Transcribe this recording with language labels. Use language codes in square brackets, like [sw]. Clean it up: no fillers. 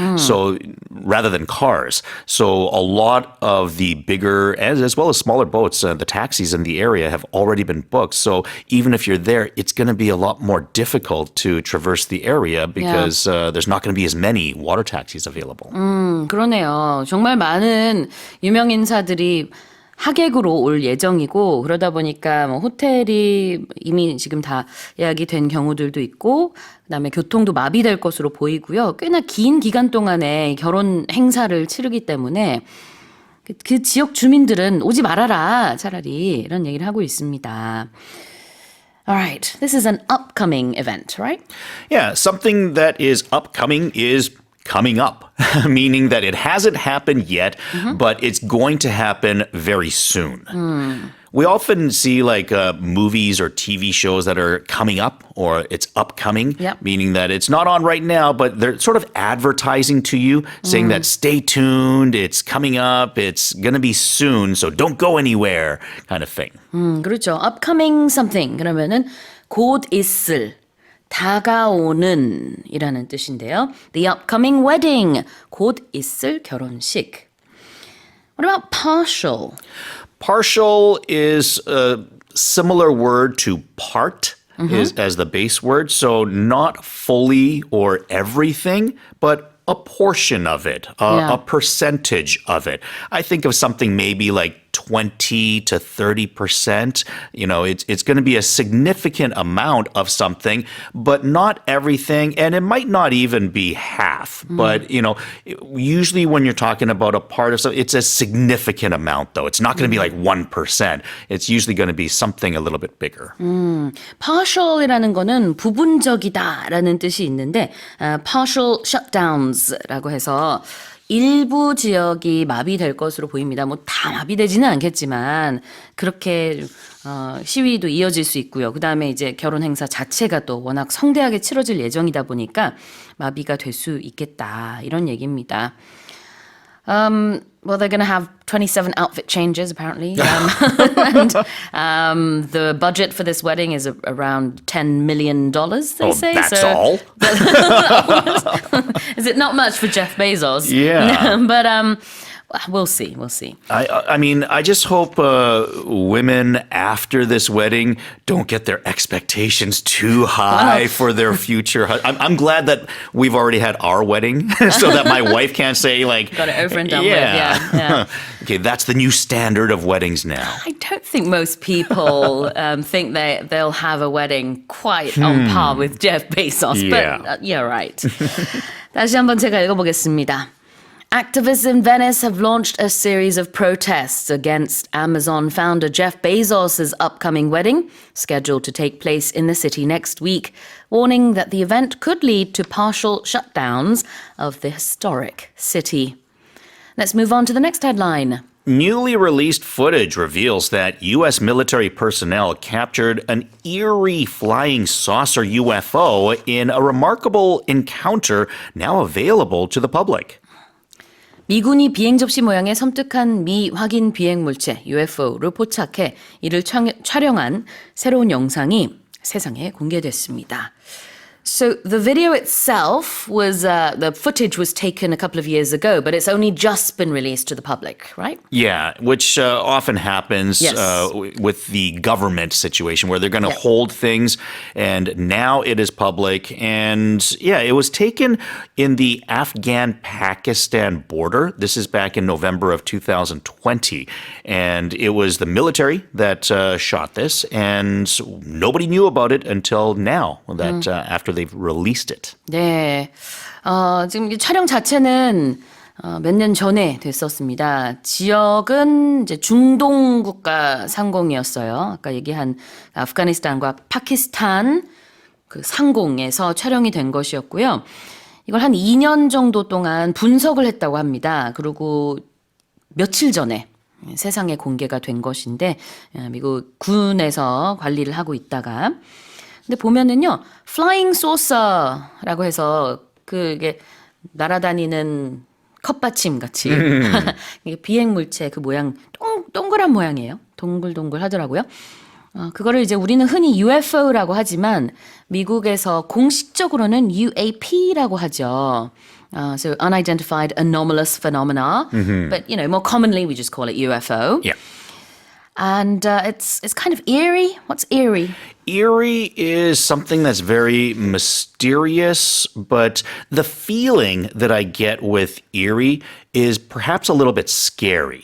[en] So rather than cars. So a lot of the bigger as well as smaller boats, the taxis in the area have already been booked. So even if you're there, it's going to be a lot more difficult to traverse the area because there's not going to be as many water taxis available. [ko] 그러네요. 정말 많은 유명 인사들이 하객으로 올 예정이고 그러다 보니까 뭐 호텔이 이미 지금 다 예약이 된 경우들도 있고 그다음에 교통도 마비될 것으로 보이고요. 꽤나 긴 기간 동안에 결혼 행사를 치르기 때문에 그 지역 주민들은 오지 말아라 차라리 이런 얘기를 하고 있습니다. [en] Alright, this is an upcoming event, right? Yeah, something that is upcoming is coming up, meaning that it hasn't happened yet, but it's going to happen very soon. We often see like movies or TV shows that are coming up or it's upcoming, Yep. meaning that it's not on right now, but they're sort of advertising to you, saying that stay tuned, it's coming up, it's going to be soon, so don't go anywhere kind of thing. [ko] 그렇죠. [en] Upcoming something [ko] 그러면은 곧 있을 다가오는 이라는 뜻인데요. [en] The upcoming wedding. [ko] 곧 있을 결혼식. [en] What about partial? Partial is a similar word to part as the base word. So not fully or everything, but a portion of it, Yeah. a percentage of it. I think of something maybe like 20 to 30%. You know, it's going to be a significant amount of something, but not everything. And it might not even be half. But, you know, usually when you're talking about a part of something, it's a significant amount, though. It's not going to be like 1%. It's usually going to be something a little bit bigger. [ko] partial이라는 거는 부분적이다라는 뜻이 있는데 [en] partial shutdowns [ko] 라고 해서 일부 지역이 마비될 것으로 보입니다. 뭐 다 마비되지는 않겠지만 그렇게 시위도 이어질 수 있고요. 그다음에 이제 결혼 행사 자체가 또 워낙 성대하게 치러질 예정이다 보니까 마비가 될 수 있겠다 이런 얘기입니다. [en] Well, they're going to have 27 outfit changes, apparently. And the budget for this wedding is around $10 million, they say. That's all? Is it not much for Jeff Bezos? Yeah. But we'll see. We'll see. I mean, I just hope women after this wedding don't get their expectations too high for their future. I'm glad that we've already had our wedding so that my wife can't say like, Got it over and done with. Yeah. Okay, that's the new standard of weddings now. I don't think most people think they'll have a wedding quite on par with Jeff Bezos. Yeah. But you're right. [ko] 다시 한번 제가 읽어보겠습니다. [en] Activists in Venice have launched a series of protests against Amazon founder Jeff Bezos' upcoming wedding, scheduled to take place in the city next week, warning that the event could lead to partial shutdowns of the historic city. Let's move on to the next headline. Newly released footage reveals that U.S. military personnel captured an eerie flying saucer UFO in a remarkable encounter now available to the public. [ko] 미군이 비행 접시 모양의 섬뜩한 미확인 비행 물체 UFO를 포착해 이를 촬영한 새로운 영상이 세상에 공개됐습니다. [en] So the video itself was, the footage was taken a couple of years ago, but it's only just been released to the public, right? Yeah, which often happens Yes. with the government situation where they're going to hold things, and now it is public. And yeah, it was taken in the Afghan-Pakistan border. This is back in November of 2020. And it was the military that shot this, and nobody knew about it until now, that after they've released it. [ko] 네. 지금 이 촬영 자체는 몇 년 전에 됐었습니다. 지역은 이제 중동 국가 상공이었어요. 아까 얘기한 아프가니스탄과 파키스탄 그 상공에서 촬영이 된 것이었고요. 이걸 한 2년 정도 동안 분석을 했다고 합니다. 그리고 며칠 전에 세상에 공개가 된 것인데 미국 군에서 관리를 하고 있다가 근데 보면은요, flying saucer라고 해서 그게 날아다니는 컵받침 같이 이게 비행 물체 그 모양 동그란 모양이에요. 동글동글 하더라고요. 그거를 이제 우리는 흔히 UFO라고 하지만 미국에서 공식적으로는 UAP라고 하죠. [en] So unidentified anomalous phenomena, but you know more commonly we just call it UFO. Yeah. And it's kind of eerie. What's eerie? Eerie is something that's very mysterious, but the feeling that I get with eerie is perhaps a little bit scary.